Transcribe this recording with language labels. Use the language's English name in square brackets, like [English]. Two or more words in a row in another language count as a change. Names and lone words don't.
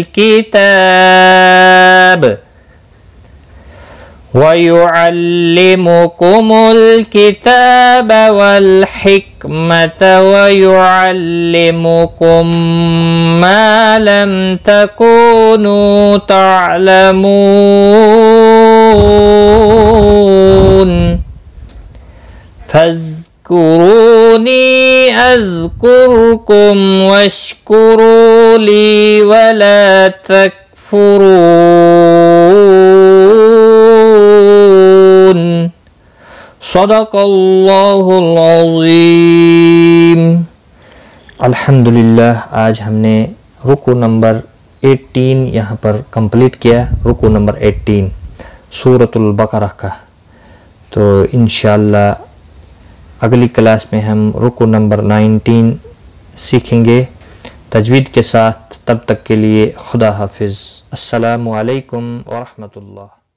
[Arabic] الكتاب والحكمة ويعلمكم ما لم تكونوا تعلمون. فاذكروني أذكركم واشكروا لي ولا تكفرون. صدق الله العظيم. [Urdu] अल्हम्दुलिल्लाह, آج ہم نے رکوع نمبر 18 یہاں پر کمپلیٹ کیا. رکوع نمبر 18 سورۃ البقرہ کا. تو ان شاء اللہ اگلی کلاس میں ہم رکوع نمبر 19 سیکھیں گے تجوید کے ساتھ. تب تک کے لیے خدا حافظ. [Arabic] السلام عليكم ورحمة الله.